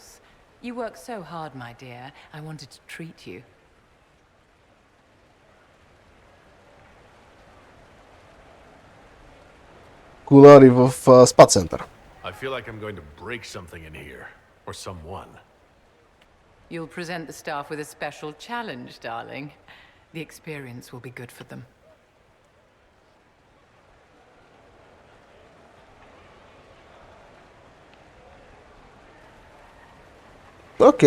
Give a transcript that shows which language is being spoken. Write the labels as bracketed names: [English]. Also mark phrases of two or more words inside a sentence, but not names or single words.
[English] You work so hard, my dear. I wanted to treat you. [Bulgarian] Кулари в спа център. [English] I feel like I'm going to break something in here. Or someone. You'll present the staff with a special challenge, darling. The experience will be good for them. [Bulgarian] Окей.